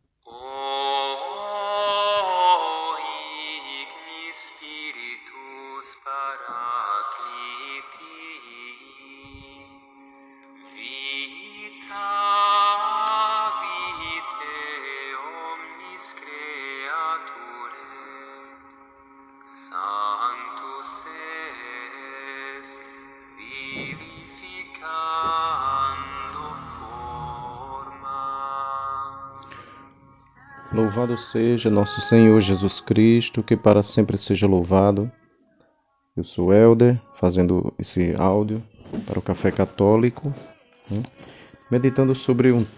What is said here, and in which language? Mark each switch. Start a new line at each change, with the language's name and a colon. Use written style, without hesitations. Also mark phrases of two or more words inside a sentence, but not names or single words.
Latin: Igni Spiritus Paracliti, vita vitae omnis creaturae, Sanctus es vivificando formas.
Portuguese: Louvado seja nosso Senhor Jesus Cristo, que para sempre seja louvado. Eu sou Helder, fazendo esse áudio para o Café Católico, meditando sobre um